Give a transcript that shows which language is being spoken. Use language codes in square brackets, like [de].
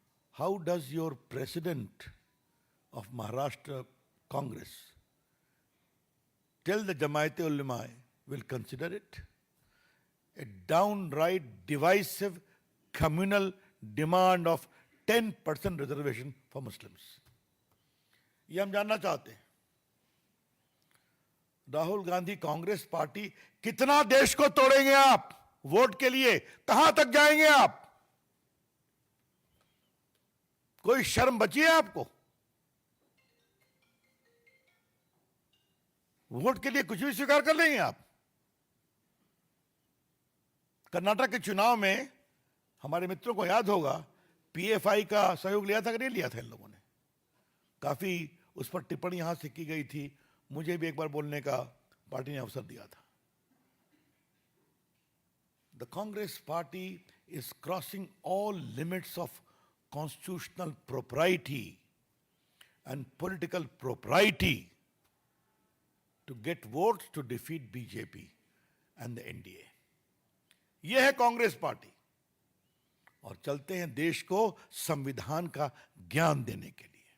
[en] How does your president of Maharashtra Congress tell the Jamaat-e-Ulema will consider it? A downright divisive communal demand of 10% reservation for Muslims. [hi] ये हम जानना चाहते हैं। Rahul Gandhi Congress party कितना देश को तोड़ेंगे आप वोट के लिए? कहां तक जाएंगे आप? कोई शर्म बची है आपको? वोट के लिए कुछ भी स्वीकार कर लेंगे आप? कर्नाटक के चुनाव में हमारे मित्रों को याद होगा, पीएफआई का सहयोग लिया था कि नहीं लिया था इन लोगों ने? काफी उस पर टिप्पणी यहां से की गई थी, मुझे भी एक बार बोलने का पार्टी ने अवसर दिया था। [en] The Congress party is crossing all limits of constitutional propriety and political propriety to get votes to defeat BJP and the NDA. [hi] यह है कांग्रेस पार्टी, और चलते हैं देश को संविधान का ज्ञान देने के लिए।